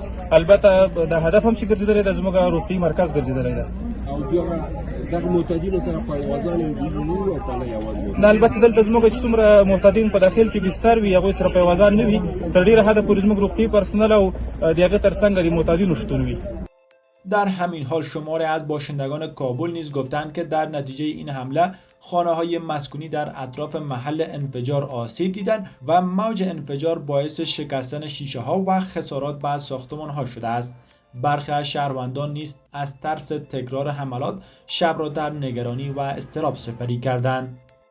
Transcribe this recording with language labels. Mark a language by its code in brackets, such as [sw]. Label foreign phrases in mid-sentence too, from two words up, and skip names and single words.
[ps] البته د هدف هم چې ګرځېدلی ده زموږ روغتي مرکز ګرځېدلی ده. او دغه معتادینو سره په یوازانه دي او په نه یوازې نه، البته دلته زموږ چې څومره معتادین په داخل کې بستر وي هغوی سره په یوازان نه وي، تر ډېره حده پورې زموږ روغتي پرسنل او د هغې تر څنګ د معتادینو شتون وي. [fa] در همین حال شماری از باشندگان کابل نیز گفتند که در نتیجه این حمله خانه‌های مسکونی در اطراف محل انفجار آسیب دیدند و موج انفجار باعث شکستن شیشه‌ها و خسارات به ساختمان‌ها شده است. برخی از شهروندان نیز از ترس تکرار حملات شب را در نگرانی و اضطراب سپری کردند.